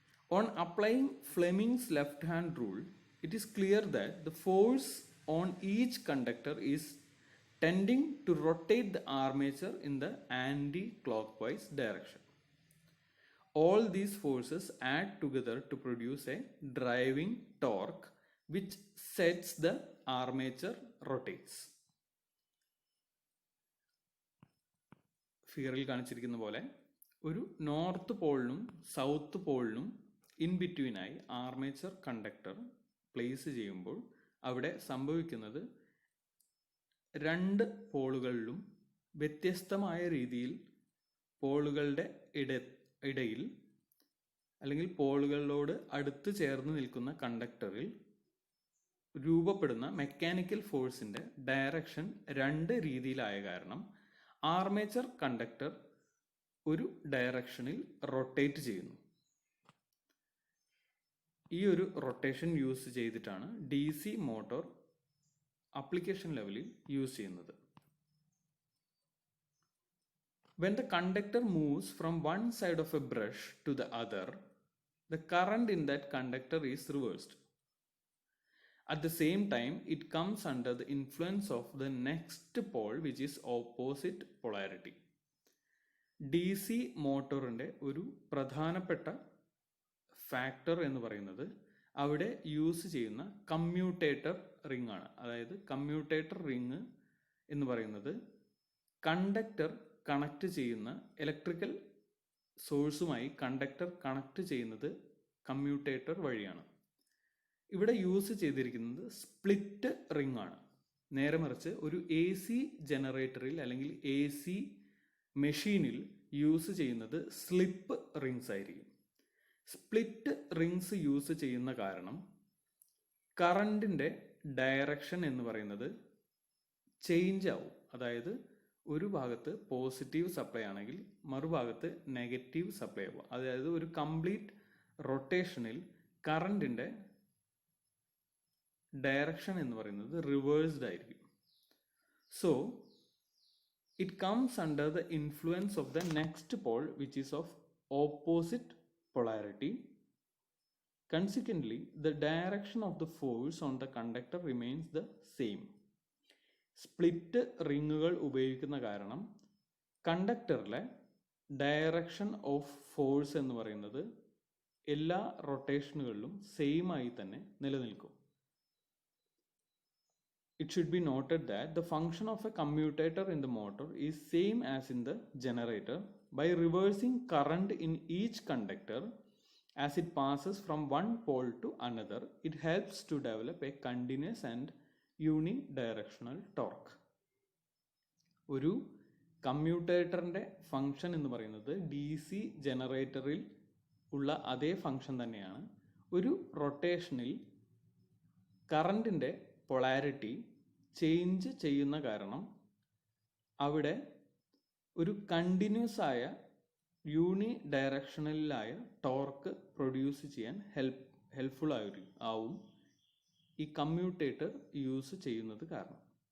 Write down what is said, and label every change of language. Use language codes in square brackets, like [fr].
[en] On applying Fleming's left-hand rule, it is clear that the force on each conductor is tending to rotate the armature in the anti-clockwise direction. All these forces add together to produce a driving torque which sets the armature rotates. [ml] ഫിഗറിൽ കാണിച്ചിരിക്കുന്ന പോലെ ഒരു north പോളിനും south പോളിനും in ബിറ്റ്വീനായി armature conductor place ചെയ്യുമ്പോൾ അവിടെ സംഭവിക്കുന്നത് രണ്ട് പോളുകളിലും വ്യത്യസ്തമായ രീതിയിൽ പോളുകളുടെ ഇടയിൽ അല്ലെങ്കിൽ പോളുകളോട് അടുത്ത് ചേർന്ന് നിൽക്കുന്ന കണ്ടക്ടറിൽ രൂപപ്പെടുന്ന മെക്കാനിക്കൽ ഫോഴ്സിൻ്റെ ഡയറക്ഷൻ രണ്ട് രീതിയിലായ കാരണം ആർമേച്ചർ കണ്ടക്ടർ ഒരു ഡയറക്ഷനിൽ റൊട്ടേറ്റ് ചെയ്യുന്നു. ഈ ഒരു റൊട്ടേഷൻ യൂസ് ചെയ്തിട്ടാണ് DC മോട്ടോർ അപ്ലിക്കേഷൻ ലെവലിൽ യൂസ് ചെയ്യുന്നത്. [en] When the conductor moves from one side of a brush to the other, the current in that conductor is reversed. At the same time, it comes under the influence of the next pole, which is opposite polarity. [ml] DC മോട്ടോറിൻ്റെ ഒരു പ്രധാനപ്പെട്ട factor എന്ന് പറയുന്നത് അവിടെ use ചെയ്യുന്ന commutator ring ആണ്. അതായത് commutator ring എന്ന് പറയുന്നത് കണ്ടക്ടർ കണക്ട് ചെയ്യുന്ന ഇലക്ട്രിക്കൽ സോഴ്സുമായി കണ്ടക്ടർ കണക്ട് ചെയ്യുന്നത് കമ്മ്യൂട്ടേറ്റർ വഴിയാണ്. ഇവിടെ യൂസ് ചെയ്തിരിക്കുന്നത് സ്പ്ലിറ്റ് റിംഗ് ആണ്. നേരെ മറിച്ച് ഒരു AC ജനറേറ്ററിൽ അല്ലെങ്കിൽ AC മെഷീനിൽ യൂസ് ചെയ്യുന്നത് സ്ലിപ്പ് റിംഗ്സ് ആയിരിക്കും. സ്പ്ലിറ്റ് റിംഗ്സ് യൂസ് ചെയ്യുന്ന കാരണം കറണ്ടിൻ്റെ ഡയറക്ഷൻ എന്ന് പറയുന്നത് ചേഞ്ച് ആവും. അതായത് ഒരു ഭാഗത്ത് പോസിറ്റീവ് സപ്ലൈ ആണെങ്കിൽ മറുഭാഗത്ത് നെഗറ്റീവ് സപ്ലൈ ആവും. അതായത് ഒരു കംപ്ലീറ്റ് റൊട്ടേഷനിൽ കറണ്ടിൻ്റെ ഡയറക്ഷൻ എന്ന് പറയുന്നത് റിവേഴ്സ്ഡ് ആയിരിക്കും. So [en] It comes under the influence of the next pole, which is of opposite polarity. Consequently, the direction of the force on the conductor remains the same. [ml] Split റിങ്ങുകൾ ഉപയോഗിക്കുന്ന കാരണം കണ്ടക്ടറിലെ direction of force എന്ന് പറയുന്നത് എല്ലാ റൊട്ടേഷനുകളിലും same ആയി തന്നെ നിലനിൽക്കും. [en] It should be noted that the function of a commutator in the motor is same as in the generator. By reversing current in each conductor as it passes from one pole to another, it helps to develop a continuous and unidirectional torque. [ml] ഒരു കമ്മ്യൂട്ടേറ്ററിൻ്റെ function എന്ന് പറയുന്നത് D C ജനറേറ്ററിൽ ഉള്ള അതേ function തന്നെയാണ്. ഒരു റൊട്ടേഷനിൽ കറണ്ടിൻ്റെ polarity change ചെയ്യുന്ന കാരണം അവിടെ ഒരു കണ്ടിന്യൂസ് ആയ യൂണി ഡയറക്ഷണലായ ടോർക്ക് പ്രൊഡ്യൂസ് ചെയ്യാൻ ഹെൽപ്ഫുൾ ആവും ഈ കമ്മ്യൂട്ടേറ്റർ യൂസ് ചെയ്യുന്നത് കാരണം.